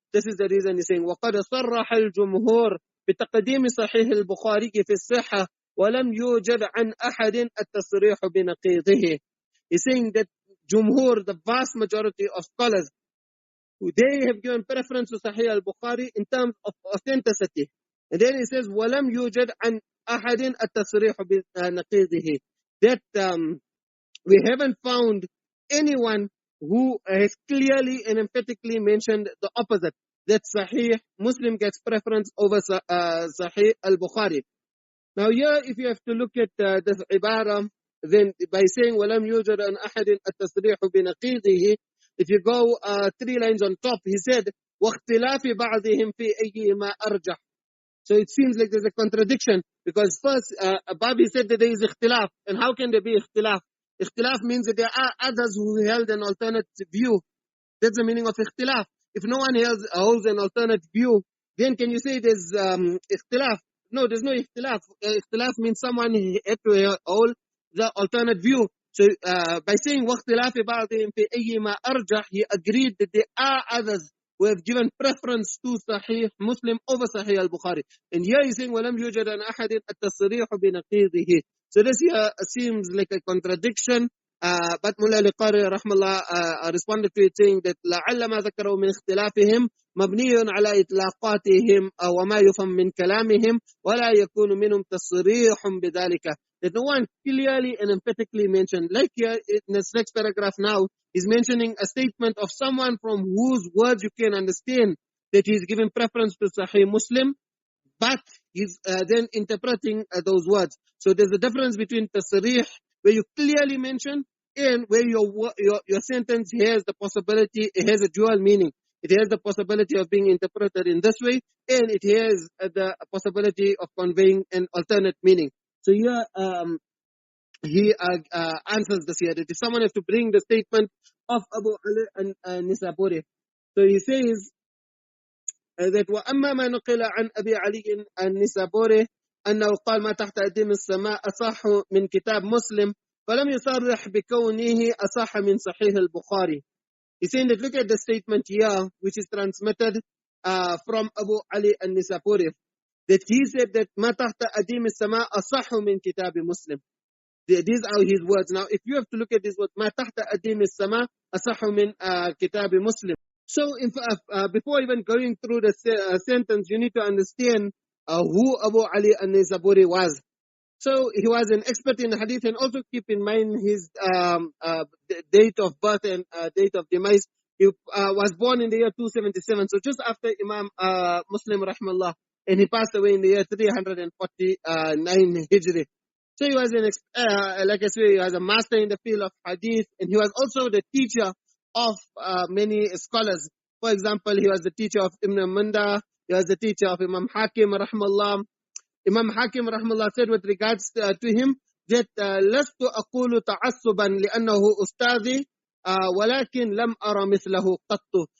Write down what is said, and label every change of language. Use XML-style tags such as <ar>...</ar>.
<en>This is the reason he's saying</en> <ar>وَقَدْ صَرَّحَ الْجُمْهُورِ بِتَقْدِيمِ صَحِيحِ الْبُخَارِي فِي الصِّحَّةِ وَلَمْ يُوجَدْ عَنْ أَحَدٍ التَّصْرِيحُ بِنَقِيضِهِ.</ar> <en>He's saying that Jumhur, the vast majority of scholars, they have given preference to Sahih al-Bukhārī in terms of authenticity. And then he says,</en> <ar>وَلَمْ يُوجَدْ عَنْ أَحَدٍ التَّصْرِيحُ بِنَقِيضِهِ.</ar> <en>That we haven't found anyone who has clearly and emphatically mentioned the opposite, that Sahih Muslim gets preference over Sahih al-Bukhārī. Now here, if you have to look at this ibara, then by saying</en> <ar>وَلَمْ يُوجَدْ عَنْ أَحَدٍ التَّصْرِيحُ بِنَقِيضِهِ,</ar> <en>if you go 3 lines on top, he said</en> <ar>وَاخْتِلَافِ بَعْضِهِمْ فِي أَيِّهِمَا أَرْجَحُ.</ar> <en>So it seems like there's a contradiction, because first Babi said that there is ikhtilaf. And how can there be ikhtilaf? Ikhtilaf means that there are others who held an alternate view. That's the meaning of ikhtilaf. If no one holds an alternate view, then can you say there's ikhtilaf? No, there's no ikhtilaf. Ikhtilaf means someone had to hold the alternate view. So by saying</en> <ar>وَاخْتِلَافِ بَعْضِهِمْ فِي أَيِّمَا أَرْجَحُ,</ar> <en>he agreed that there are others who have given preference to Sahih Muslim over Sahih al-Bukhārī. And here he's saying</en> <ar>وَلَمْ يُوجَدْ عَنْ أَحَدٍ التَّصْرِيحُ بِنَقِيضِهِ.</ar> <en>So this here seems like a contradiction. But Mullah al-Qari rahmallah responded to it saying that</en> <ar>لَعَلَّ مَا ذَكَرَوْا مِنْ اخْتِلَافِهِمْ مَبْنِيٌّ عَلَى إِطْلَاقَاتِهِمْ وَمَا يُفَهَّمُ مِنْ كَلَامِهِمْ وَلَا يَكُونُ مِنْهُمْ تَصْرِيحٌ بِذَلِكَ.</ar> <en>That no one clearly and emphatically mentioned. Like here in this next paragraph now, he's mentioning a statement of someone from whose words you can understand that he's giving preference to Sahih Muslim, but he's then interpreting those words. So there's a difference between tasrih, where you clearly mention, and where your sentence has the possibility, it has a dual meaning. It has the possibility of being interpreted in this way, and it has the possibility of conveying an alternate meaning. So here he answers this here, that if someone has to bring the statement of Abu Ali an-Nisaburi, so he says that</en> <ar>وَأَمَّا مَا نُقِلَ عَنْ أَبِي عَلِيٍّ النِّسَابُورِي أنه قال ما تحت أديم السماء أصح من كتاب مسلم فلم يصرح بكونه أصح من صحيح البخاري.</ar> <en>He's saying that look at the statement here, which is transmitted from Abu Ali an-Nisaburi, that he said that</en> <ar>ما تحت أديم السماء أصح من كتاب مسلم.</ar> <en>These are his words. Now, if you have to look at this word,</en> <ar>ما تحت أديم السماء أصح من كتاب مسلم.</ar> <en>So, before even going through the sentence, you need to understand who Abu Ali an-Nisaburi was. So, he was an expert in hadith, and also keep in mind his date of birth and date of demise. He was born in the year 277, so just after Imam Muslim rahmallah, and he passed away in the year 349 Hijri. So he was like I say, he was a master in the field of hadith, and he was also the teacher of many scholars. For example, he was the teacher of Ibn Manda, he was the teacher of Imam Hakim rahmallah. Imam Hakim rahmallah said with regards to him that</en> <ar>لست أقول تعصبا لأنه أستاذي ولكن لم أرى مثله قط.</ar>